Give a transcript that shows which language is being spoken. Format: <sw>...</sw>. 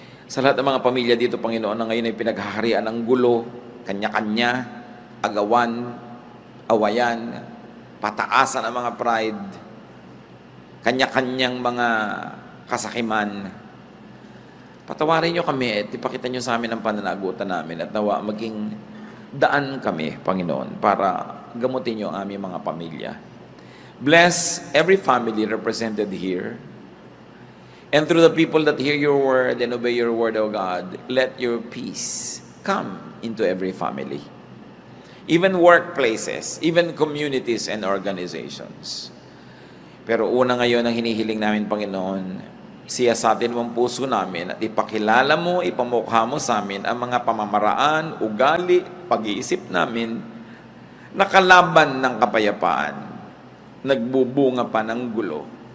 <tl>Sa lahat ng mga pamilya dito, Panginoon, na ngayon ay pinaghaharian ng gulo, kanya-kanya, agawan, awayan, pataasan ang mga pride, kanya-kanyang mga kasakiman. Patawarin nyo kami at ipakita nyo sa amin ang pananagutan namin at nawa maging daan kami, Panginoon, para gamutin nyo ang aming mga pamilya.</tl> <en>Bless every family represented here. And through the people that hear your word and obey your word, O God, let your peace come into every family. Even workplaces, even communities and organizations.</en> <tl>Pero una ngayon ang hinihiling namin, Panginoon, siyasatin mo ang puso namin at ipakilala mo, ipamukha mo sa amin ang mga pamamaraan, ugali, pag-iisip namin, nakalaban ng kapayapaan, nagbubunga pa ng gulo.</tl>